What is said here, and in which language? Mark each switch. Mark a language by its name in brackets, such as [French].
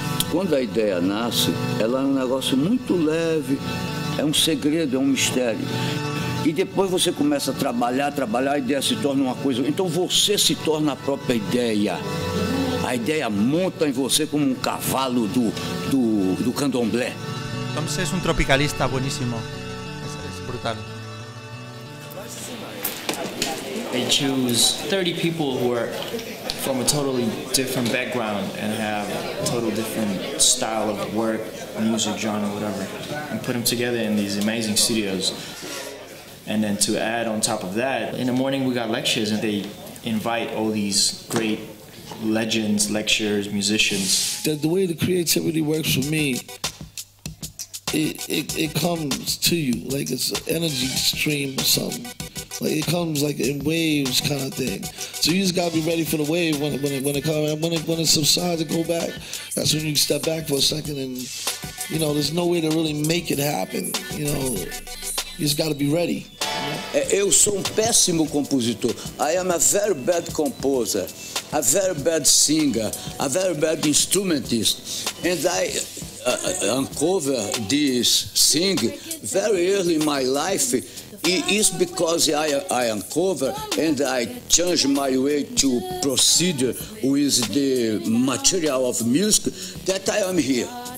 [Portuguese] Quando a ideia nasce, ela é um negócio muito leve, é um segredo, é um mistério. E depois você começa a trabalhar, a ideia se torna uma coisa. Então você se torna a própria ideia. A ideia monta em você como um cavalo do candomblé. [Spanish] Entonces es un tropicalista buenísimo. Es brutal. [English] They choose 30 people who are from a totally different background and have a total different style of work, music, genre, whatever, and put them together in these amazing studios. And then to add on top of that, in the morning we got lectures and they invite all these great legends, lecturers, musicians. The way the creativity works for me, it comes to you like it's an energy stream or something. Like it comes like in waves kind of thing. So you just gotta be ready for the wave when it comes. When it subsides and go back, that's when you step back for a second and there's no way to really make it happen. You just gotta be ready. [Portuguese] Eu sou péssimo compositor. [English] I am a very bad composer, a very bad singer, a very bad instrumentist, and I uncover this thing very early in my life. It is because I uncover and I change my way to proceed with the material of music that I am here.